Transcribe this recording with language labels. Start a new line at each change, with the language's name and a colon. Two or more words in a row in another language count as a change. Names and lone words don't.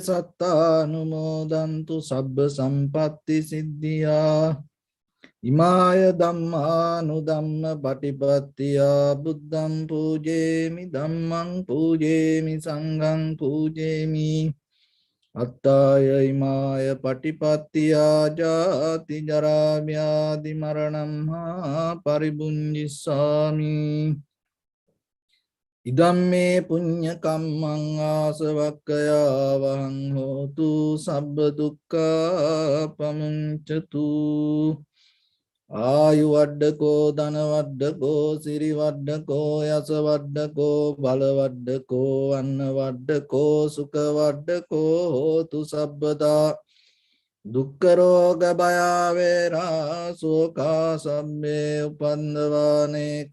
Pali: satta anumodantu sabba sampatti siddhya imaya dhamma nudhamma patipattiya buddham pujemi dhammam pujemi sangham pujemi attaya imaya patipattiya jati jara vyadi maranam paribunjissami idamme punya kammang asavakkaya vahang hotu sabba dukkha pamuncatu ආයු වඩ්ඩකෝ ධන වඩ්ඩකෝ සිරි වඩ්ඩකෝ යස වඩ්ඩකෝ බල වඩ්ඩකෝ අන්න වඩ්ඩකෝ සුඛ වඩ්ඩකෝ හෝතු සබ්බදා දුක්ඛ රෝග භය වේරා සෝකා සම්මේ උපන්දවානේ